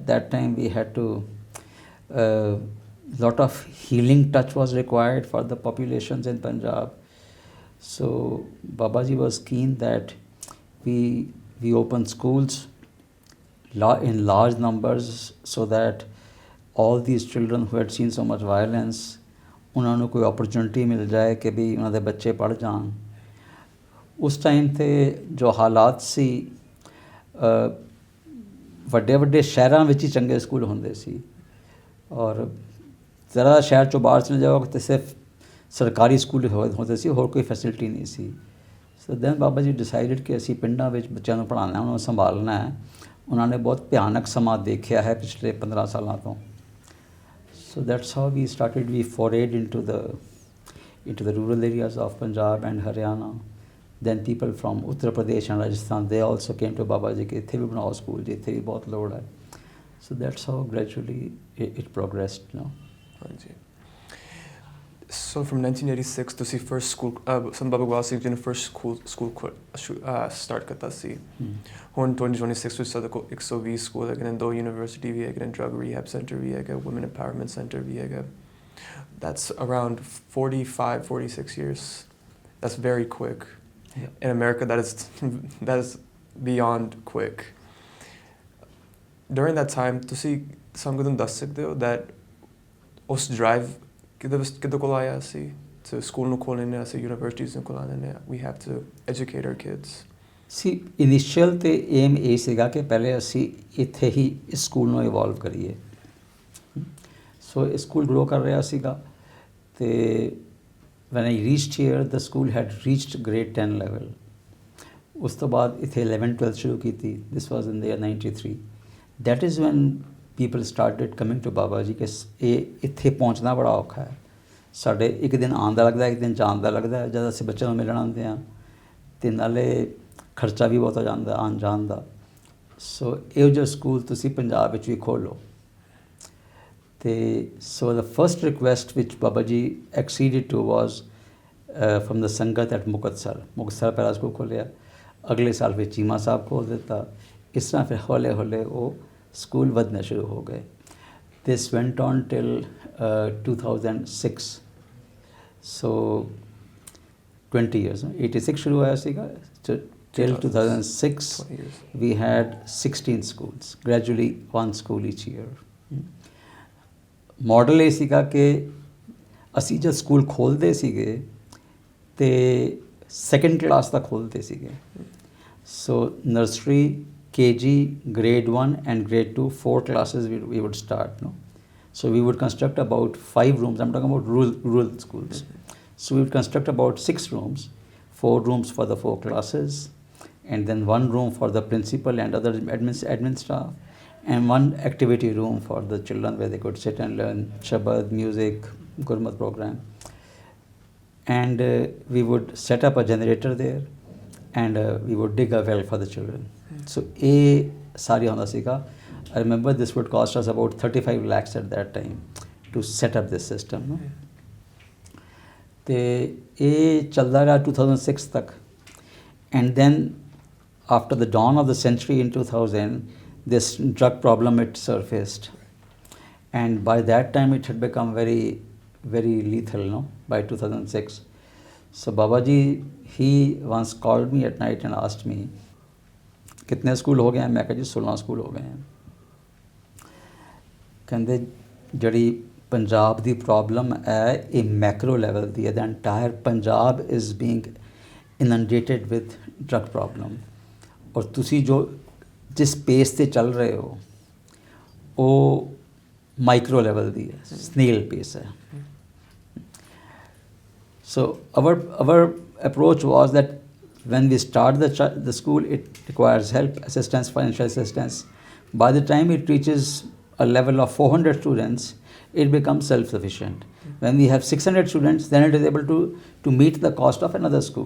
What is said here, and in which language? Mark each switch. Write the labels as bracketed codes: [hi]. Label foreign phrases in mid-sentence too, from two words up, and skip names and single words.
[en] That time we had to, lot of healing touch was required for the populations in Punjab. So Babaji was keen that we open schools in large numbers so that all these children who had seen so much violence, [pa] ਉਹਨਾਂ ਨੂੰ ਕੋਈ opportunity ਮਿਲ ਜਾਏ ਕਿ ਵੀ ਉਹਨਾਂ ਦੇ ਬੱਚੇ ਪੜ੍ਹ ਜਾਣ. ਉਸ ਟਾਈਮ 'ਤੇ ਜੋ ਹਾਲਾਤ ਸੀ, ਵੱਡੇ ਵੱਡੇ ਸ਼ਹਿਰਾਂ ਵਿੱਚ ਹੀ ਚੰਗੇ ਸਕੂਲ ਹੁੰਦੇ ਸੀ, ਔਰ ਜ਼ਰਾ ਸ਼ਹਿਰ 'ਚੋਂ ਬਾਹਰ ਚਲੇ ਜਾਓ ਤਾਂ ਸਿਰਫ ਸਰਕਾਰੀ ਸਕੂਲ ਹੁੰਦੇ ਸੀ, ਹੋਰ ਕੋਈ ਫੈਸਿਲਿਟੀ ਨਹੀਂ ਸੀ. [en] so then [pa] ਬਾਬਾ ਜੀ ਡਿਸਾਈਡਡ ਕਿ ਅਸੀਂ ਪਿੰਡਾਂ ਵਿੱਚ ਬੱਚਿਆਂ ਨੂੰ ਪੜ੍ਹਾਉਣਾ, ਉਹਨਾਂ ਨੂੰ ਸੰਭਾਲਣਾ ਹੈ. ਉਹਨਾਂ ਨੇ ਬਹੁਤ ਭਿਆਨਕ ਸਮਾਂ ਦੇਖਿਆ ਹੈ ਪਿਛਲੇ 15 ਸਾਲਾਂ ਤੋਂ. [en] So that's how we started. We forayed into the rural areas of Punjab and Haryana. Then people from Uttar Pradesh and Rajasthan, they also came to Babaji [pa] ਕਿ ਇੱਥੇ ਭੀ ਬਣਾਓ ਸਕੂਲ ਜੀ, ਇੱਥੇ ਭੀ ਬਹੁਤ ਲੋੜ ਹੈ. [en] So that's how gradually it progressed, you know. [pa] ਹਾਂਜੀ। [en] So from [pa] 1986 ਤੁਸੀਂ [en] first school [pa] ਸੰਤ ਬਾਬਾ ਇਕਬਾਲ ਸਿੰਘ ਜੀ ਨੇ [en] first school start [pa] ਕੀਤਾ ਸੀ। ਹੁਣ 2026 ਵਿੱਚ ਸਾਡੇ ਕੋਲ 120 ਸਕੂਲ ਹੈਗੇ ਨੇ, 2 ਯੂਨੀਵਰਸਿਟੀ ਵੀ ਹੈਗੇ ਨੇ, [en] drug rehab center [pa] ਵੀ ਹੈਗਾ, [en] women empowerment center [pa] ਵੀ ਹੈਗਾ। [en] That's around 45, 46 years. That's very quick. Yeah. In America, that is beyond quick. During that time, [pa] ਤੁਸੀਂ ਸਾਨੂੰ ਕੁਝ ਦੱਸ ਸਕਦੇ ਹੋ that ਉਸ drive ਕਿਹਦੇ ਕੋਲ ਆਇਆ ਸੀ to ਸਕੂਲ ਨੂੰ ਖੋਲ੍ਹਣੇ ਨੇ, ਅਸੀਂ universities ਨੂੰ ਖੋਲ੍ਹਣੇ ਨੇ, [en] we have to educate our kids. [pa] ਸੀ ਇਨੀਸ਼ੀਅਲ ਤੇ ਏਮ ਇਹ ਸੀਗਾ ਕਿ ਪਹਿਲੇ ਅਸੀਂ ਇੱਥੇ ਹੀ ਇਸ ਸਕੂਲ ਨੂੰ ਇਵੋਲਵ ਕਰੀਏ। ਸੋ ਇਹ ਸਕੂਲ ਗਰੋ ਕਰ ਰਿਹਾ ਸੀਗਾ ਤੇ [en] when I reached here the school had reached grade 10 level। [pa] ਉਸ ਤੋਂ ਬਾਅਦ ਇੱਥੇ 11 12 ਸ਼ੁਰੂ ਕੀਤੀ। [en] this was in the year 93। that is when people started coming to ਬਾਬਾ ਜੀ [pa] ਕਿ ਇਹ ਇੱਥੇ ਪਹੁੰਚਣਾ ਬੜਾ ਔਖਾ ਹੈ। ਸਾਡੇ ਇੱਕ ਦਿਨ ਆਉਣ ਦਾ ਲੱਗਦਾ, ਇੱਕ ਦਿਨ ਜਾਣ ਦਾ ਲੱਗਦਾ। ਜਦ ਅਸੀਂ ਬੱਚਿਆਂ ਨੂੰ ਮਿਲਣ ਆਉਂਦੇ ਹਾਂ ਅਤੇ ਨਾਲੇ ਖਰਚਾ ਵੀ ਬਹੁਤ ਹੋ ਜਾਂਦਾ ਆਉਣ ਜਾਣ ਦਾ। ਸੋ ਇਹੋ ਜਿਹਾ ਸਕੂਲ ਤੁਸੀਂ ਪੰਜਾਬ ਵਿੱਚ ਵੀ ਖੋਲ੍ਹੋ। ਅਤੇ ਸੋ [en] the first request which ਬਾਬਾ ਜੀ acceded to was from the ਸੰਗਤ at ਮੁਕਤਸਰ [pa] ਪਹਿਲਾ ਸਕੂਲ ਖੋਲ੍ਹਿਆ। ਅਗਲੇ ਸਾਲ ਫਿਰ ਚੀਮਾ ਸਾਹਿਬ ਖੋਲ੍ਹ ਦਿੱਤਾ। ਇਸ ਤਰ੍ਹਾਂ ਫਿਰ ਹੌਲੇ ਹੌਲੇ ਉਹ ਸਕੂਲ ਵਧਣੇ ਸ਼ੁਰੂ ਹੋ ਗਏ। [en] this went on till 2006। so 20 years, 86 [pa] ਸ਼ੁਰੂ ਹੋਇਆ ਸੀਗਾ [en] till 2006 we had 16 schools, gradually one school each year। [pa] ਮਾਡਲ ਇਹ ਸੀਗਾ ਕਿ ਅਸੀਂ ਜਦ ਸਕੂਲ ਖੋਲ੍ਹਦੇ ਸੀਗੇ ਅਤੇ ਸੈਕਿੰਡ ਕਲਾਸ ਤੱਕ ਖੋਲ੍ਹਦੇ ਸੀਗੇ। [en] so nursery KG, grade 1 and grade 2, 4 classes we would start, no? So we would construct about 5 rooms. I'm talking about rural schools. So we would construct about 6 rooms, 4 rooms for the 4 classes, and then 1 room for the principal and other admin staff, and 1 activity room for the children where they could sit and learn Shabad, music, Gurmat program. And we would set up a generator there, and we would dig a well for the children। So [pa] ਇਹ ਸਾਰੀ ਹੁੰਦਾ ਸੀਗਾ। [en] I remember this would cost us about 35 lakhs at that time to set up this system, no? [pa] ਤੇ ਇਹ ਚੱਲਦਾ ਰਿਹਾ 2006 ਤੱਕ। [en] and then after the dawn of the century in 2000 this drug problem it surfaced, and by that time it had become very very lethal, no? By 2006। so Babaji, he once called me at night and asked me [hi] कितने स्कूल हो गए हैं। मैं कहा जी 16 स्कूल हो गए हैं। [pa] कहते ਜਿਹੜੀ ਪੰਜਾਬ ਦੀ ਪ੍ਰੋਬਲਮ ਹੈ ਇਹ [en] macro level [pa] ਦੀ ਹੈ। [en] the entire Punjab is being inundated with drug problem, [pa] ਔਰ ਤੁਸੀਂ ਜੋ ਜਿਸ ਪੇਸ 'ਤੇ ਚੱਲ ਰਹੇ ਹੋ ਉਹ [en] micro level [pa] ਦੀ ਹੈ, [en] snail pace [pa] ਹੈ। [en] ਸੋ our approach was that when we start the school, it requires help, assistance, financial assistance. By the time it reaches a level of 400 students, it becomes self-sufficient. When we have 600 students, then it is able to meet the cost of another school.